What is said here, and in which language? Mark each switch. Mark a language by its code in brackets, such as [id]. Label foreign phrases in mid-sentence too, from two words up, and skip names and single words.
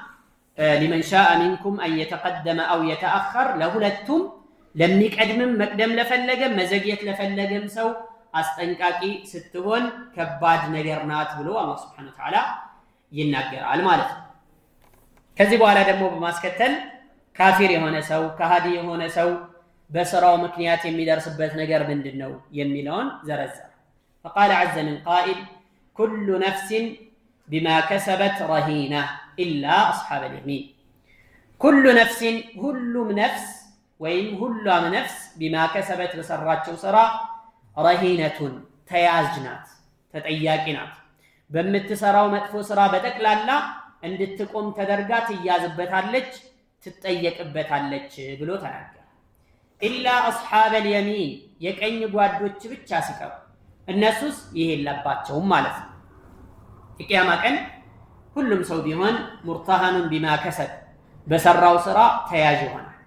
[ar] لمن شاء منكم أن يتقدم أو يتأخر [am] ለሁለቱም ለሚቀድምም መቅደም ለፈለገም መዘግየት ለፈለገም ሰው አስጠንቃቂ ስትሆን ከባድ ነገር ናት ብሎ አላህ [ar] سبحانه وتعالى [am] ይናገራል ማለት ነው። ከዚህ በኋላ ደግሞ በማስከተል ካፊር የሆነ ሰው ከሃዲ የሆነ ሰው በስራው ምክንያት የሚደርስበት ነገር ምንድነው የሚለውን ዘረዘረ። [ar] فقال عز من قائل كل نفس بما كسبت رهينة إلا أصحاب اليمين كل نفس [am] ሁሉም ነፍስ ወይም ሁሉም ነፍስ [ar] بما كسبت [am] በሰራቸው ስራ ረሂነቱን ተያዥ ናት፣ ተጠያቂ ናት። በምትሰራው መጥፎ ስራ በጠቅላላ እንድትቆም ተደርጋ ትያዝበታለች፣ ትጠየቅበታለች ብሎ ተናገረ። [ar] إلا أصحاب اليمين [am] የቀኝ ጓዶች ብቻ ሲቀሩ እነሱስ ይሄ የለባቸውም ማለት ነው። የቂያማ ቀን ሁሉም ሰው ቢሆን [ar] مرتهن بما كسب [am] በሰራው ስራ ተያዥ ይሆናል።